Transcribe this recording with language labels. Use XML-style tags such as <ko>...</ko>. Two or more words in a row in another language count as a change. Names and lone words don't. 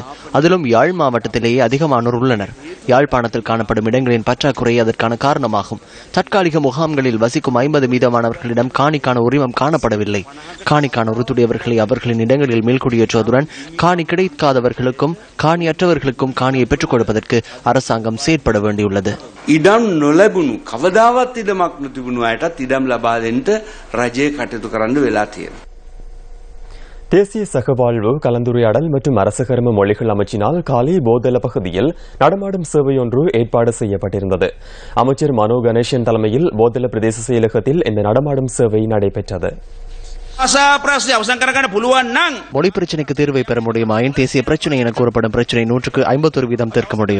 <ta>அதிலும் யாழ் மாவட்டத்திலேயே அதிகமானோர் உள்ளனர். யாழ்ப்பாணத்தில் காணப்படும் இடங்களின் பற்றாக்குறை அதற்கான காரணமாகும். தற்காலிக முகாம்களில் வசிக்கும் 50 மீதமானவர்களிடம் காணிக்கான உரிமம் காணப்படவில்லை. காணிக்கான உறுத்துடையவர்களை அவர்களின் இடங்களில் மீள்குடியேற்றுவதுடன் காணி கிடைக்காதவர்களுக்கும் காணியற்றவர்களுக்கும் காணியை பெற்றுக் கொடுப்பதற்கு அரசாங்கம் செயற்பட வேண்டியுள்ளது.</ta> <si>ඉඩම් නොලැබුණු කවදාවත් ඉඩමක් නොතිබුණු අයටත් ඉඩම් ලබා දෙන්න රජය කටයුතු කරන්න වෙලා තියෙනවා.</si> <ta>தேசிய சகவாழ்வு கலந்துரையாடல் மற்றும் அரசகர்ம மொழிகள் அமைச்சினால் காலை போதல பகுதியில் நடமாடும் சேவை ஒன்று ஏற்பாடு செய்யப்பட்டிருந்தது. அமைச்சர் மனோ கணேசன் தலைமையில் போதல பிரதேச செயலகத்தில் இந்த நடமாடும் சேவை நடைபெற்றது. மொழி பிரச்சனைக்கு தீர்வை பெற முடியுமாயின் தேசிய பிரச்சனை என கூறப்படும் பிரச்சனை 151% தீர்க்க முடியும்.</ta>